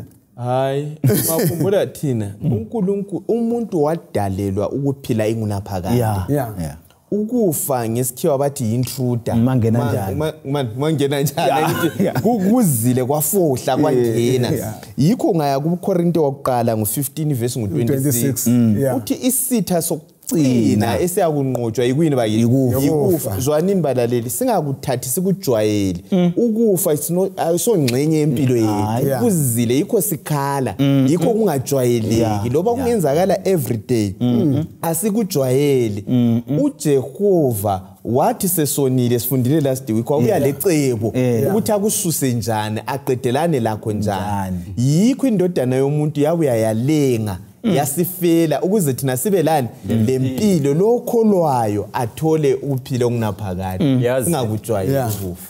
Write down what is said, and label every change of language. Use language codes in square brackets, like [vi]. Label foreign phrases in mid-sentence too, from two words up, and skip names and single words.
[nd] hayi makhumbula thina uNkulunkulu umuntu wadalelwa ukuphila ingunaphakade ukufa ngesikhiwa bathi intruder mangena njani kuzile kwafohla kwangena yikho ngaya kuKorinte wokuqala ngo15 verse ngo26 uthi isitha sokugcina esiyakunqotshwa yikuyini bayikufa zwanini balaleli singakuthathi sikujwayeli ukufa ayisongxenye yempilo yethu kuzile yikho sikhala yikho kungajwayeleki loba kungenzakala [en] every day [nd] asikujwayeli uJehova wathi sesonile sifundile [en] last week [nd] kwakuya lecebo ukuthi akususe njani aqedelane lakho njani yikho indodana yomuntu yabuya yalenga yasifela ukuze thina sibe lani lempilo lokholwayo athole ukuphila okunaphakade singakujwayeli ukufa